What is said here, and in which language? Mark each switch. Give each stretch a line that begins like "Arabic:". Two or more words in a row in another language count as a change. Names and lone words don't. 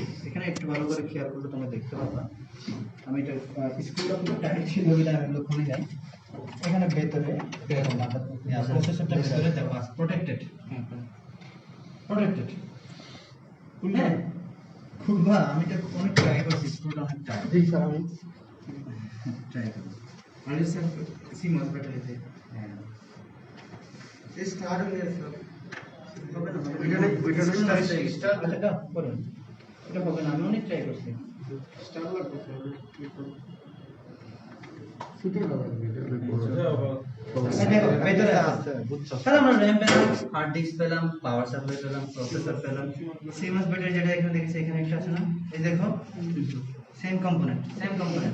Bangla: এখানে একটু ভালো করে খেয়াল করলে তোমরা দেখতে পাবা। আমি এটা স্কুলটা পুরো টাইট ছিল বলে আমি এগুলো খুলে যাই। এখানে ভেতরে প্রসেসরটা ভেতরে দেওয়া আছে, প্রোটেক্টেড। প্রোটেক্টেড, হ্যাঁ, খুলবা। আমি এটা অনেক ট্রাই করছি, স্কুলটা অনেক ট্রাই জি স্যার। আমি করছি।
Marathi: आणि सर सीमस भेटले
Bangla: হ্যাঁ,
Hindi: ते स्टार हो गया सर
Bangla: হবে না, স্টার আচ্ছা, এটা করুন, এটা হবে না, আমি অনেক ট্রাই করছি।
Marathi: स्टार लागतो सर
Bangla: দেখো ভেতরে আছে। আছে, বুঝছো? তাহলে আমরা র্যাম পেলাম, হার্ড ডিস্ক পেলাম, পাওয়ার সাপ্লাই পেলাম, প্রসেসর পেলাম। সিএমএস ব্যাটারি যেটা এখানে দেখেছি, এখানে একটা আছে না, এই দেখো, সেম কম্পোনেন্ট, সেম কম্পোনেন্ট।